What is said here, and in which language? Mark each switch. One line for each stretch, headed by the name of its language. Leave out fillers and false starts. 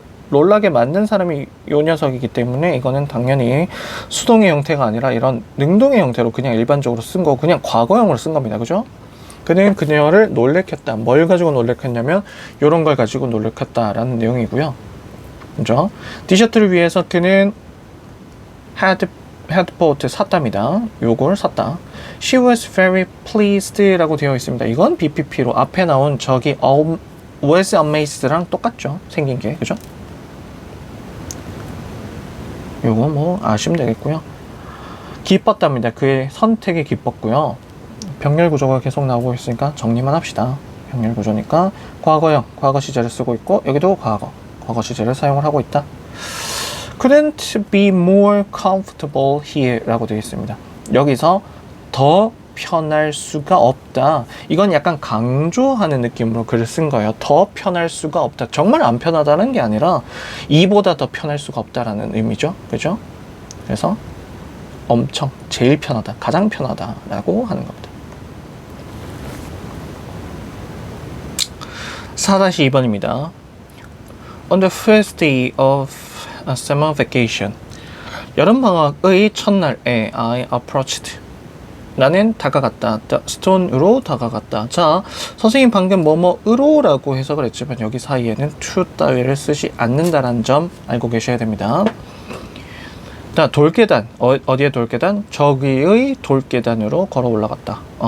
Korean: 놀라게 만든 사람이 요 녀석이기 때문에 이거는 당연히 수동의 형태가 아니라 이런 능동의 형태로 그냥 일반적으로 쓴 거, 그냥 과거형으로 쓴 겁니다. 그죠? 그는 그녀를 놀래켰다. 뭘 가지고 놀래켰냐면 요런 걸 가지고 놀래켰다라는 내용이고요. 그죠? 티셔츠를 위해서 그는 헤드포트 샀답니다. 요걸 샀다.
English: She was very pleased
Korean: 라고 되어 있습니다. 이건 BPP로 앞에 나온 저기
English: was amazed
Korean: 랑 똑같죠. 생긴 게. 그죠? 요거 뭐 아시면 되겠고요. 기뻤답니다. 그의 선택이 기뻤고요. 병렬 구조가 계속 나오고 있으니까 정리만 합시다. 병렬 구조니까 과거형, 과거 시제를 쓰고 있고 여기도 과거 시제를 사용을 하고 있다.
English: Couldn't be more comfortable here
Korean: 라고 되어 있습니다. 여기서 더 편할 수가 없다. 이건 약간 강조하는 느낌으로 글을 쓴 거예요. 더 편할 수가 없다. 정말 안 편하다는 게 아니라 이보다 더 편할 수가 없다라는 의미죠. 그죠? 그래서 엄청 제일 편하다, 가장 편하다라고 하는 겁니다. 4-2번입니다.
English: On the first day of summer vacation,
Korean: 여름방학의 첫날에
English: I approached,
Korean: 나는 다가갔다.
English: The stone
Korean: 으로 다가갔다. 자, 선생님 방금 뭐뭐으로 라고 해석을 했지만 여기 사이에는 to 따위를 쓰지 않는다라는 점 알고 계셔야 됩니다. 자, 돌계단, 어디에 돌계단? 저기의 돌계단으로 걸어 올라갔다.